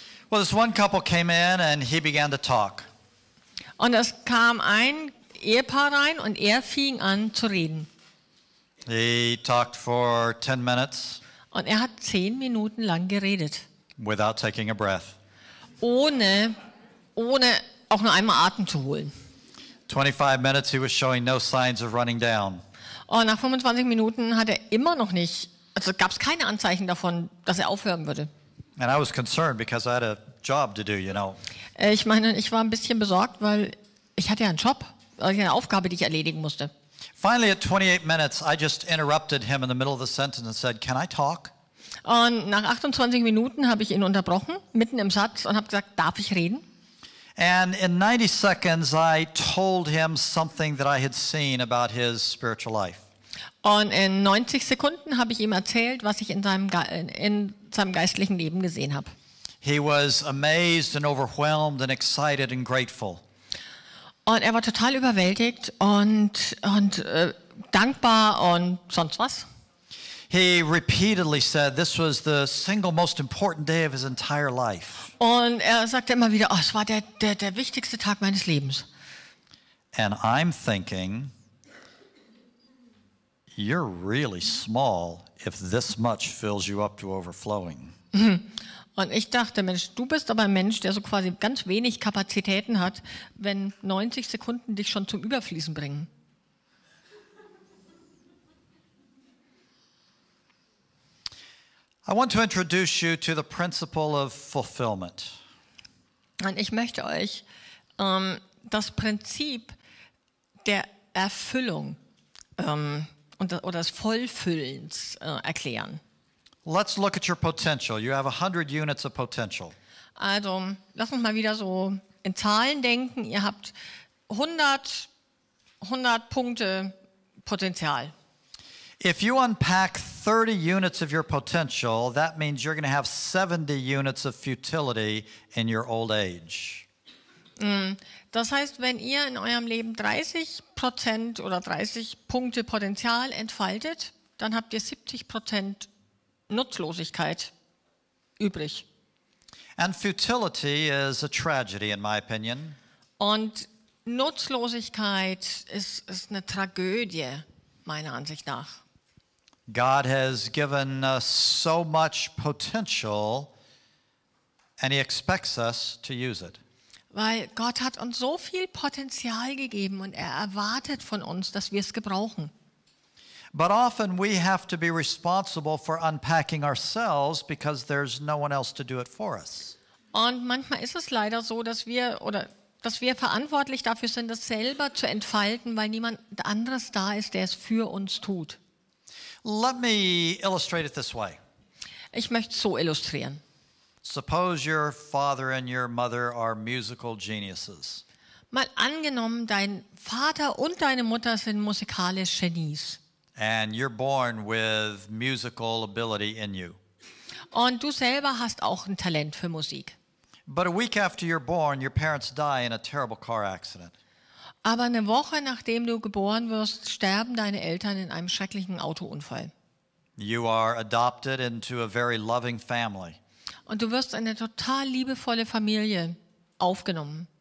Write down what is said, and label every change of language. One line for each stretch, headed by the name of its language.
English: Well, this one couple came in and he began to talk.
German: Und es kam ein Ehepaar rein und er fing an zu reden.
English: He talked for 10 minutes.
German: Und er hat 10 Minuten lang geredet.
English: Without taking a breath.
German: Ohne auch nur einmal Atem zu holen.
English: 25 minutes he was showing no signs of running down.
German: Und nach 25 Minuten hat er immer noch nicht, also gab es keine Anzeichen davon, dass er aufhören würde.
English: And I was concerned because I had a job to do, you know.
German: Ich meine, ich war ein bisschen besorgt, weil ich hatte ja einen Job, eine Aufgabe, die ich erledigen musste.
English: Finally, at 28 minutes, I just interrupted him in the middle of the sentence and said, "Can I talk?"
German: Und nach 28 Minuten habe ich ihn unterbrochen, mitten im Satz, und habe gesagt, darf ich reden?
English: And in 90 seconds, I told him something that I had seen about his spiritual life.
German: Und in 90 Sekunden habe ich ihm erzählt, was ich in seinem geistlichen Leben gesehen habe.
English: He was amazed and overwhelmed and excited and grateful.
German: Und er war total überwältigt und dankbar und sonst was.
English: He repeatedly said this was the single most important day of his entire life.
German: Und er sagte immer wieder, oh, es war der wichtigste Tag meines Lebens.
English: And I'm thinking, you're really small if this much fills you up to overflowing.
German: Und ich dachte, Mensch, du bist aber ein Mensch, der so quasi ganz wenig Kapazitäten hat, wenn 90 Sekunden dich schon zum Überfließen bringen.
English: I want to introduce you to the principle of fulfillment.
German: Und ich möchte euch das Prinzip der Erfüllung oder des Vollfüllens erklären.
English: Let's look at your potential. You have 100 units of potential.
German: Also, lass uns mal wieder so in Zahlen denken. Ihr habt 100 Punkte Potenzial.
English: If you unpack 30 units of your potential, that means you're going to have 70 units of futility in your old age.
German: Das heißt, wenn ihr in eurem Leben 30% oder 30 Punkte Potenzial entfaltet, dann habt ihr 70% Nutzlosigkeit übrig.
English: And futility is a tragedy, in my opinion.
German: Und Nutzlosigkeit ist eine Tragödie, meiner Ansicht nach.
English: God has given us so much potential, and He expects us to use it.
German: Weil Gott hat uns so viel Potenzial gegeben und er erwartet von uns, dass wir es gebrauchen.
English: But often we have to be responsible for unpacking ourselves because there's no one else to do it for us.
German: Und manchmal ist es leider so, dass wir verantwortlich dafür sind, das selber zu entfalten, weil niemand anderes da ist, der es für uns tut.
English: Let me illustrate it this way.
German: Ich möchte es so illustrieren.
English: Suppose your father and your mother are musical geniuses.
German: Mal angenommen, dein Vater und deine Mutter sind musikalisch Genies.
English: And you're born with musical ability in you.
German: Und du selber hast auch ein Talent für Musik.
English: But a week after you're born, your parents die in a terrible car accident.
German: Aber eine Woche nachdem du geboren wirst, sterben deine Eltern in einem schrecklichen Autounfall.
English: You are adopted into a very loving family.
German: Und du wirst in eine total liebevolle Familie aufgenommen.